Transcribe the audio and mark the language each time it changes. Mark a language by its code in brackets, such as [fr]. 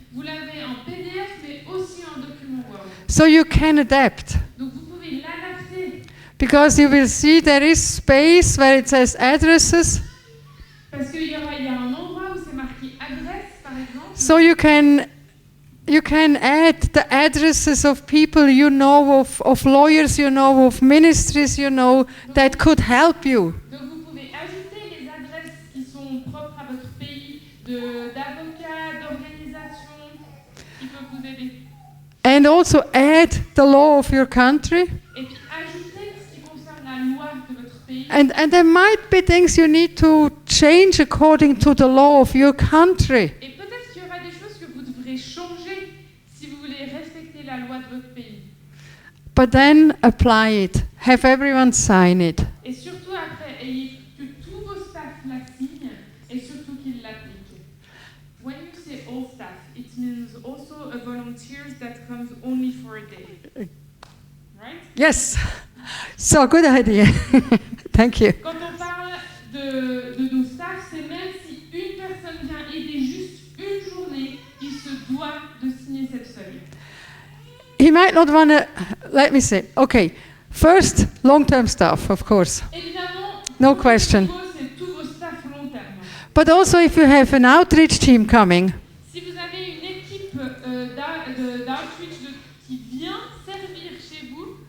[fr] Vous l'avez en PDF, mais aussi en document Word. [en] So you can adapt. [fr] Donc vous pouvez l'adapter. [en] Because you will see there is space where it says addresses. [fr] Parce qu'il y a un endroit où c'est marqué adresse, par exemple. [en] So you can add the addresses of people you know, of lawyers you know, of ministries you know, that could help you. [fr] Donc vous pouvez ajouter les adresses qui sont propres à votre pays, d'avocats, d'organisations qui peuvent vous aider. [en] And also add the law of your country. [fr] Et puis ajouter ce qui concerne la loi de votre pays. [en] And there might be things you need to change according to the law of your country. [fr] Et peut-être qu'il y aura des choses que vous devrez changer si vous voulez respecter la loi de votre pays. [en] But then apply it. Have everyone sign it. [fr] Et surtout après, ayez que tous vos staffs la signent et surtout qu'ils l'appliquent. [en] When you say all staff, it means also a volunteers that comes only for a day. Right? Yes. So good idea. Thank you. [fr] Quand on parle de nos staffs, c'est même si une personne vient aider juste une journée, il se doit de signer cette feuille. [en] He might not want to, let me see. Okay. First, long-term stuff, of course. [fr] Évidemment, [en] No [fr] tout [en] question. [fr] ce qu'il faut, c'est tous vos staffs long terme. [en] But also if you have an outreach team coming, [fr] Si vous avez une équipe d'outreach qui vient servir chez vous,